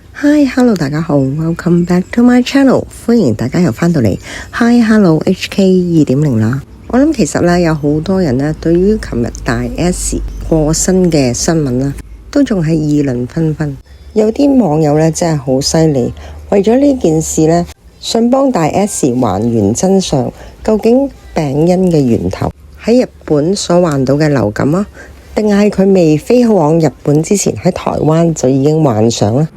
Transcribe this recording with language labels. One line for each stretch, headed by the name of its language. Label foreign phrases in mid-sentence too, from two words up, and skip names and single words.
English: Hi，Hello，
Cantonese: 大家好
English: ，Welcome back to my channel，
Cantonese: 歡迎大家又返到嚟
English: Hi，Hello，
Cantonese: HK 2.0 啦。我諗其實咧有好多人咧對於琴日大 S 過身嘅新聞啦，都仲係議論紛紛。有啲網友咧真係好犀利，為咗呢件事咧，想幫大 S 還原真相，究竟病因嘅源頭喺日本所患到嘅流感啊，定係佢未飛往日本之前喺台灣就已經患上啦？